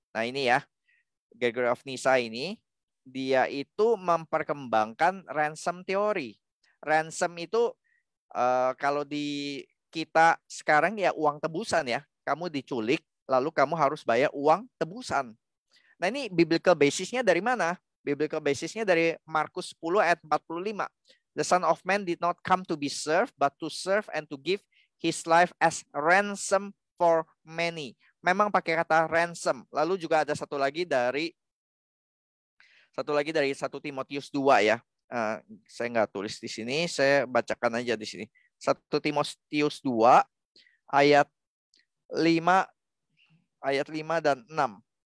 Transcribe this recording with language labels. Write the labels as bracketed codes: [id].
[id] Nah, ini ya, Gregory of Nyssa ini dia itu memperkembangkan ransom teori. Ransom itu kalau di kita sekarang ya uang tebusan ya. Kamu diculik, lalu kamu harus bayar uang tebusan. Nah, ini biblical basisnya dari mana? Biblical basisnya dari Markus 10 ayat 45. [en] The Son of Man did not come to be served, but to serve and to give his life as ransom for many. [id] Memang pakai kata ransom. Lalu juga ada satu lagi dari 1 Timotius 2 ya. Saya nggak tulis di sini, saya bacakan aja di sini. 1 Timotius 2 ayat 5 dan 6.